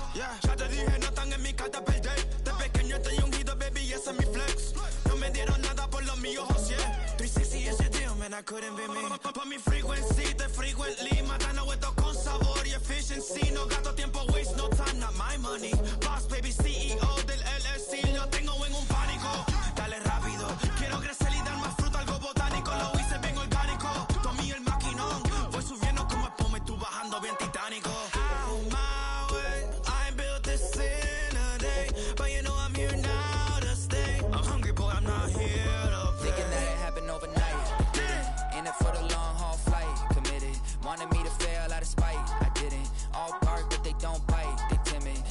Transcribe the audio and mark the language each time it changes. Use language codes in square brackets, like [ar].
[en] Yeah, [es] ya te dije, no están en mi carta perder. De pequeño estoy ungido, baby, ese es mi flex. No me dieron nada por los míos, José. [en] 360 [es] ese [en] deal, man, I couldn't be me. [es] Pa' mi [en] frequency, [es] te [en] frequently. [es] Matando esto con sabor y efficiency. No gasto tiempo, [en] waste no time, not my money. [es] Boss, baby, CEO del LLC. Lo tengo en un pánico. Dale rápido, quiero crecer y dar más fruto, algo botánico. Lo hice bien orgánico. Tomé el maquinón. Voy subiendo como espuma y tú bajando bien titánico. [en] On my way, I ain't built this in a day. But you know I'm here now to stay. I'm hungry, boy, I'm not here to play. Thinking that it happened overnight. Didn't. In it for the long haul flight. Committed. Wanted me to fail out of spite. I didn't. All bark, but they don't bite. They timid.